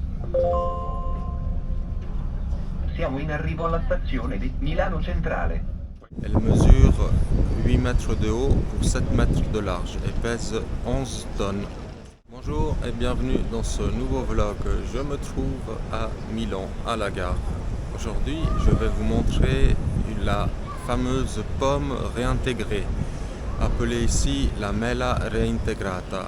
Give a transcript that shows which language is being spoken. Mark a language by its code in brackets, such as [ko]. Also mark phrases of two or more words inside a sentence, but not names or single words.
[it] Siamo in arrivo alla stazione di Milano Centrale. [fr] Elle mesure 8 mètres de haut pour 7 mètres de large et pèse 11 tonnes. Bonjour et bienvenue dans ce nouveau vlog. Je me trouve à Milan, à la gare. Aujourd'hui, je vais vous montrer la fameuse pomme réintégrée, appelée ici [it] la mela reintegrata.